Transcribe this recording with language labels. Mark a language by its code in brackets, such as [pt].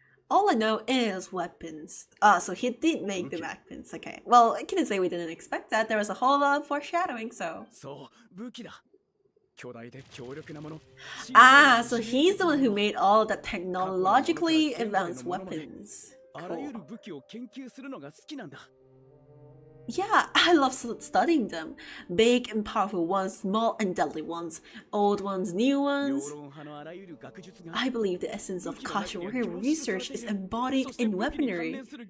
[en] All I know is weapons. So he did make the weapons. Okay. Well, I couldn't say we didn't expect that. There was a whole lot of foreshadowing, so. [ja] そう、武器だ。巨大で強力なもの。 [en] So he's the one who made all the technologically advanced weapons. [ja] あらゆる武器を研究するのが好きなんだ。 [en] Yeah, I love studying them. Big and powerful ones, small and deadly ones, old ones, new ones. I believe the essence of Kashiwari research is embodied in weaponry.